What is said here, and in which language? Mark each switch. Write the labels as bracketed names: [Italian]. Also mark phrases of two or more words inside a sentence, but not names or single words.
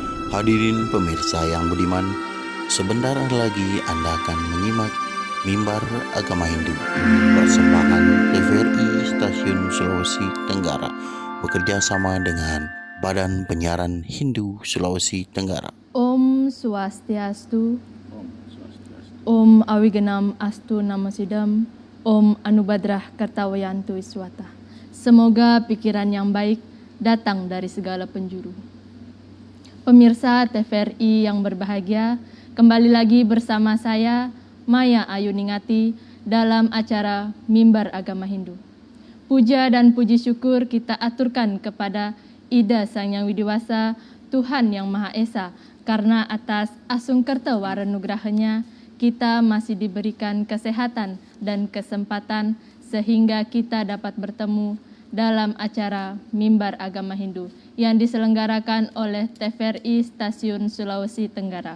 [Indonesian] Hadirin pemirsa yang budiman, sebentar lagi Anda akan menyimak Mimbar Agama Hindu, persembahan TVRI Stasiun Sulawesi Tenggara, bekerja sama dengan Badan Penyiaran Hindu Sulawesi Tenggara. [Sanskrit] Om Swastiastu, Om Awigenam Astu Namasidam, Om Anubadrah Kartawayantu Iswata. [Indonesian] Semoga pikiran yang baik datang dari segala penjuru. Pemirsa TVRI yang berbahagia, kembali lagi bersama saya, Maya Ayuningati, dalam acara Mimbar Agama Hindu. Puja dan puji syukur kita aturkan kepada Ida Sang Yang Widiwasa, Tuhan Yang Maha Esa, karena atas [Balinese] asungkerta waranugrahanya [Indonesian] kita masih diberikan kesehatan dan kesempatan sehingga kita dapat bertemu dalam acara Mimbar Agama Hindu yang diselenggarakan oleh TVRI Stasiun Sulawesi Tenggara.